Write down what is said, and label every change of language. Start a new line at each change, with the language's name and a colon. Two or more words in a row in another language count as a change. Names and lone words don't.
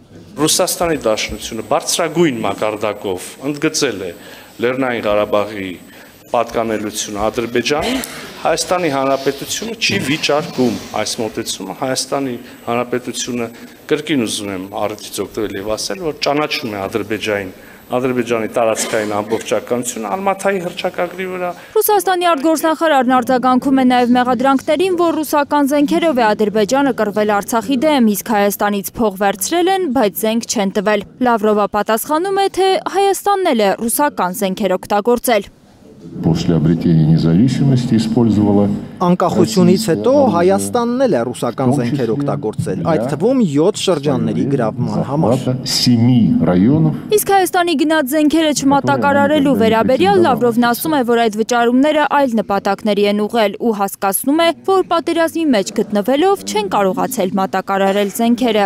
Armenian: Ռուսաստանի Դաշնությունը բարձրագույն մակարդակով ընդգծել է Լեռնային Ղարաբաղի պատկանելությունը Ադրբեջանին, Հայաստանի Հանրապետությունը չի վիճարկում այս մոտեցումը, Հայաստանի Հանրապետությունը կրկին ուզում եմ առիթից օգտվել եւ ասել, որ ճանաչում է Ադրբեջանի տարածքային ամբողջականությունը Ալմաթայի հռչակագրի վրա։ Ռուսաստանի արտգործնախարարն արձագանքում է նաև մեղադրանքներին, որ ռուսական զենքերով է Ադրբեջանը կռվել Արցախի դեմ, իսկ Հայաստանից փող վերցրել են, բայց զենք չեն տվել։ Լավրովը պատասխանում է, թե Հայաստանն էլ է ռուսական զենքեր օգտագործել։
Russian: После обретения независимости использовала.
Armenian: Անկախությունից հետո Հայաստանն էլ է ռուսական զենքեր օգտագործել, այդ թվում 7 շրջանների գրավման համար։ 7 ռայոնով։ Իսկ Հայաստանի գնած զենքերը չմատակարարելու վերաբերյալ Լավրովն ասում է, որ այդ վճարումները այլ նպատակների են ուղղել ու հասկացնում է, որ պատերազմի մեջ գտնվելով չեն կարողացել մատակարարել զենքերը։